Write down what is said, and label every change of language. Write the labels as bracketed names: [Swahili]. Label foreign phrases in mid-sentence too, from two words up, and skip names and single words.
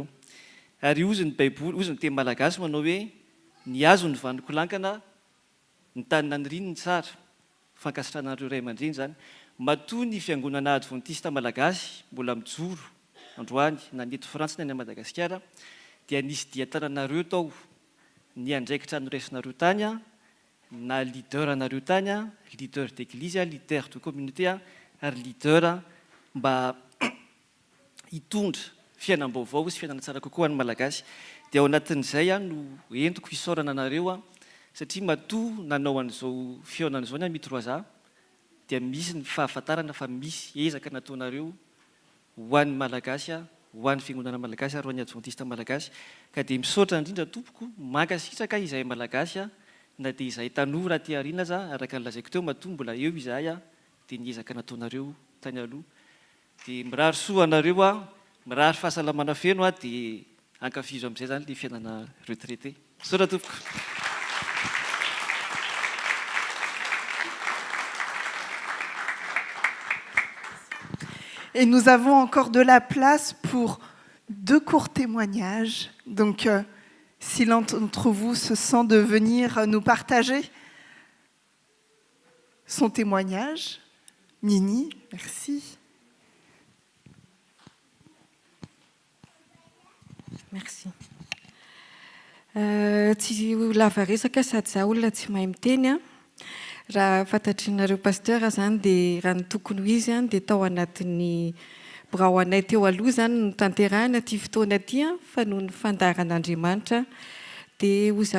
[Malagasy] Ary ozy ny baiboly, ozy ny teny malagasy manao hoe ny azo ny vaniko lankana ny tanina ny rino ny tsara, fankasitrahanareo ray aman-dreny zany. Matoa ny fiangonana adventiste malagasy mbola mijoro androany na ny eto Frantsa na ny Madagasikara dia nisy dia tananareo tao ny andraikitra noraisinareo tany na leader anareo tany, [French] leader d'église, leader de communauté [Malagasy] ary leader mba hitondra fiainam-baovao sy fiainana tsara kokoa an'ny malagasy. Dia ao anatin'izay no entiko hisaorana anareo satria matoa nanao an'izao fihaonana izao ny mitroaza dia misy ny fahafantarana fa misy ezaka nataonareo ho an'ny malagasy, ho an'ny fiangonana malagasy ary ho an'ny adventiste malagasy. Ka dia misaotra indrindra tompoko mankasitraka izahay malagasy na dia izahay tanora aty aoriana araka ny lazaiko teo matoa mbola eo izahay dia ny ezaka nataonareo tany aloha dia mirary soa anareo a mirary fahasalamana feno a dia ankafizo amin'izay zany le fiainana retraité. Soa tompoko. [French] Et nous avons encore de la place pour 2 courts témoignages. Donc, si l'un d'entre vous se sent de venir nous partager son témoignage. Nini, merci. Merci. [Malagasy] Tsy lava resaka sady za olona tsy mahay miteny a. Raha fantatrareo pasteur zany dia raha ny tokony ho izy dia tao anatin'ny birao anay teo aloha zany no tanterahana ty fotoana ty fa noho ny fandaharan'Andriamanitra dia ho za